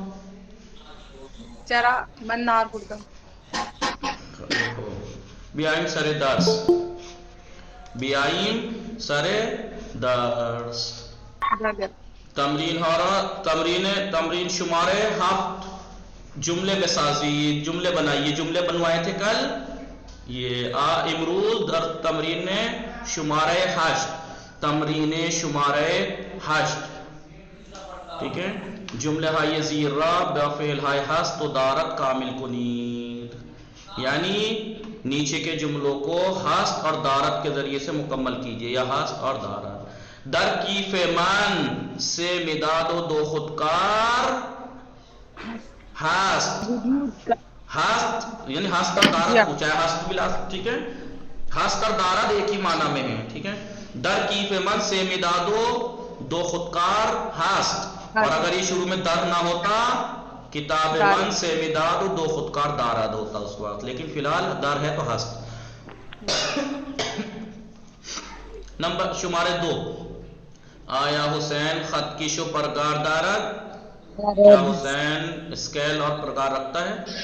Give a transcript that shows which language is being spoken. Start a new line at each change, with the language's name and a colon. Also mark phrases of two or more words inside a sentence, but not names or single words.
Persian: چرا من نهار خوردم. بیاییم سر درس. بیاییم سر درس. تمرین شمارے 7 جملے بسازید.
Urdu: جملے بنائیے. جملے بنوائے تھے کل. یہ
Persian: امروز در تمرین شمارے
Urdu: 8.
Persian: تمرین شمارے 8.
Urdu: ٹھیک ہے.
Persian: جملے های زیر را با فعل های هست و دارد کامل کنید.
Urdu: یعنی نیچے کے جملوں کو ہست اور دارت کے ذریعے سے مکمل کیجئے، یا ہست اور دارت.
Persian: در کیف من سے مداد و دو خودکار ہست.
Urdu: ہست یعنی ہست اور دارت پوچھا ہے. ہست بلا، ٹھیک ہے. ہست اور دارت ایک ہی معنی میں ہے، ٹھیک ہے.
Persian: در کیف من سے مداد و دو خودکار ہست.
Urdu: اور اگر یہ شروع میں در نہ ہوتا،
Persian: کتاب من سے مداد و دو خودکار دارد
Urdu: ہوتا اس وقت، لیکن فی الحال در ہے تو ہست.
Persian: نمبر شمارے 2. آیا حسین خط کشو پرگار دارد؟
Urdu: کیا حسین اسکیل اور پرگار رکھتا ہے؟